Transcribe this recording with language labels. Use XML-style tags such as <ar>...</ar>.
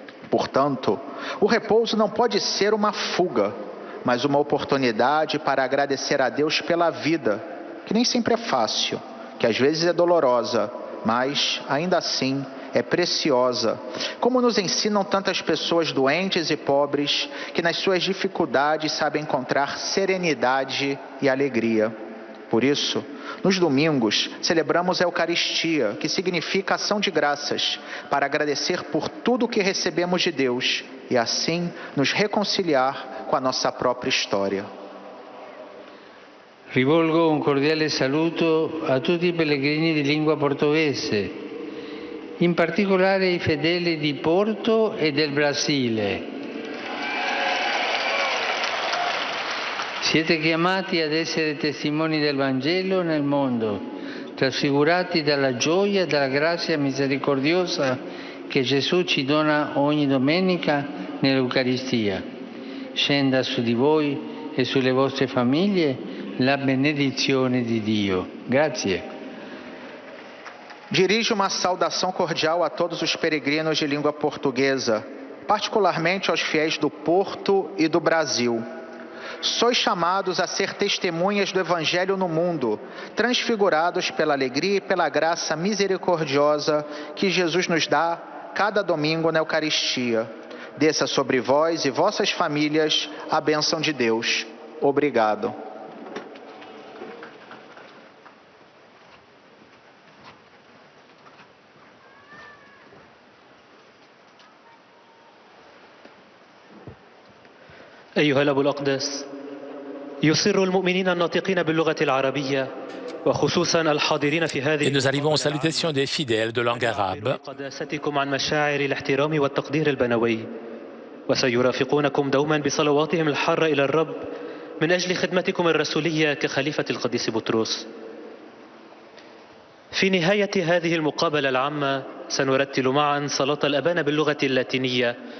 <pt>Portanto, o repouso não pode ser uma fuga, mas uma oportunidade para agradecer a Deus pela vida, que nem sempre é fácil, que às vezes é dolorosa, mas, ainda assim, é preciosa, como nos ensinam tantas pessoas doentes e pobres, que nas suas dificuldades sabem encontrar serenidade e alegria. Por isso, nos domingos, celebramos a Eucaristia, que significa ação de graças, para agradecer por tudo o que recebemos de Deus e assim nos reconciliar com a nossa própria história.</pt> <it>Rivolgo un cordiale saluto a tutti i pellegrini di lingua portoghese, in particolare i fedeli di Porto e del Brasile. Siete chiamati ad essere testimoni del Vangelo nel mondo, trasfigurati dalla gioia e dalla grazia misericordiosa che Gesù ci dona ogni domenica nell'Eucaristia. Scenda su di voi e sulle vostre famiglie la benedizione di Dio. Grazie.</it> <pt>Dirijo uma saudação cordial a todos os peregrinos de língua portuguesa, particularmente aos fiéis do Porto e do Brasil. Sois chamados a ser testemunhas do Evangelho no mundo, transfigurados pela alegria e pela graça misericordiosa que Jesus nos dá cada domingo na Eucaristia. Desça sobre vós e vossas famílias a bênção de Deus. Obrigado.</pt> <ar>أيها الأب الأقدس، يسر المؤمنين الناطقين باللغة العربية وخصوصا الحاضرين في هذه</ar> <fr>Et nous arrivons aux salutations des fidèles de langue arabe.</fr> <ar>قداستكم عن مشاعر الاحترام والتقدير البنوي، وسيرافقونكم دوما بصلواتهم الحارة إلى الرب من أجل خدمتكم الرسولية كخليفة القديس بطرس. في نهاية هذه المقابلة العامة سنرتل معا صلاة الأبانا باللغة اللاتينية.</ar>